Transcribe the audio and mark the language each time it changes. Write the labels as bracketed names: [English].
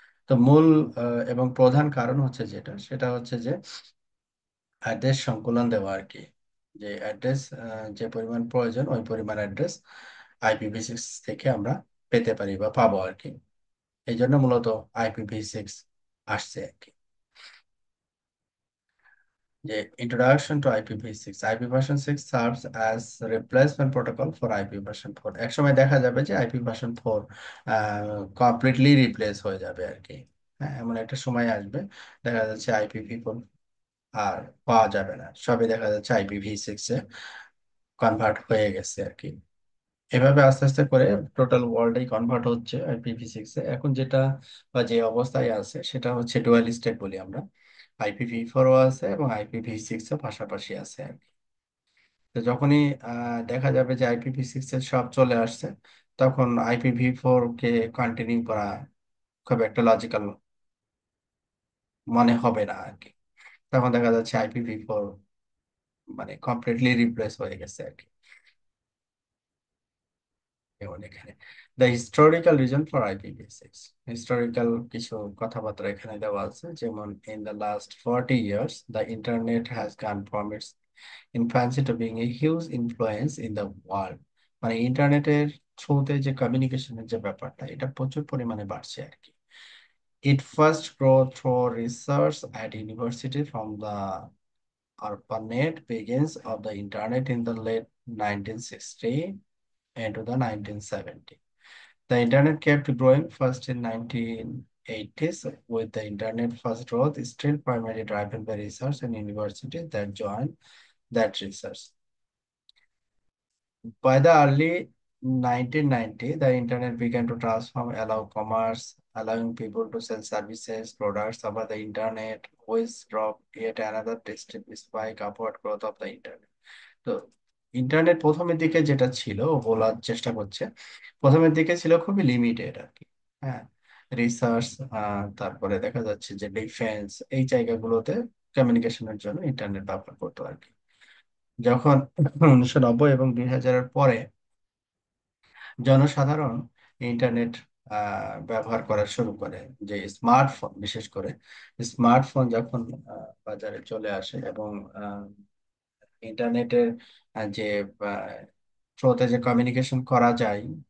[Bangla] তো মূল এবং প্রধান কারণ হচ্ছে সেটা হচ্ছে যে অ্যাড্রেস সংকুলন দেওয়া আর কি। যে অ্যাড্রেস যে পরিমাণ প্রয়োজন ওই পরিমাণ অ্যাড্রেস IPv6 থেকে আমরা পেতে পারি বা পাবো আর কি। এই জন্য মূলত IPv6 আসছে আর কি। [English] যে introduction to IPv6, IP version 6 serves as replacement protocol for IP version 4। [Bangla] একসময় দেখা যাবে যে IP version 4 কমপ্লিটলি রিপ্লেস হয়ে যাবে আর কি। হ্যাঁ, এমন একটা সময় আসবে, দেখা যাচ্ছে IPv4 আর পাওয়া যাবে না, সবই দেখা যাচ্ছে IPv6 এ কনভার্ট হয়ে গেছে আর কি। এভাবে আস্তে আস্তে করে টোটাল ওয়ার্ল্ডেই কনভার্ট হচ্ছে IPv6 এ। এখন যেটা বা যে অবস্থায় আছে সেটা হচ্ছে ডুয়াল স্টেট বলি আমরা। IPv4ও আছে এবং IPv6ও পাশাপাশি আছে আর কি। তো যখনই দেখা যাবে যে IPv6 এর সব চলে আসছে, তখন IPv4 কে কন্টিনিউ করা খুব একটা লজিক্যাল মনে হবে না আর কি। তখন দেখা যাচ্ছে IPv4 মানে কমপ্লিটলি রিপ্লেস হয়ে গেছে আর কি। যেমন এখানে [English] the historical reason for IPv6, [Bangla] historical কিছু কথাবার্তা এখানে দেওয়া আছে। [English] যেমন in the last 40 years the internet has gone from its infancy to being a huge influence in the world। [Bangla] মানে ইন্টারনেটের থ্রুতে যে কমিউনিকেশনের যে ব্যাপারটা, এটা প্রচুর পরিমাণে বাড়ছে আর কি। [English] It first grew through research at university from the ARPANET begins of the internet in the late 1960 into the 1970. The internet kept growing first in 1980s, with the internet first growth still primarily driven by research and universities that joined that research. By the early 1990, the internet began to transform, allow commerce, allowing people to sell services, products over the internet, which drove yet another steep spike upward growth of the internet. [Bangla] তো internet প্রথমের দিকে যেটা ছিল, ও বলার চেষ্টা করছে, প্রথমের দিকে ছিল খুবই লিমিটেড আর কি। হ্যাঁ, রিসার্চ, তারপরে দেখা যাচ্ছে যে ডিফেন্স, এই জায়গাগুলোতে কমিউনিকেশনের জন্য ইন্টারনেট ব্যবহার করতো আর কি। যখন 1990 এবং 2000-এর পরে জনসাধারণ ইন্টারনেট ব্যবহার করা শুরু করে, যে স্মার্টফোন, বিশেষ করে স্মার্টফোন যখন বাজারে চলে আসে, এবং ইন্টারনেটের যে থ্রুতে যে কমিউনিকেশন করা যায়,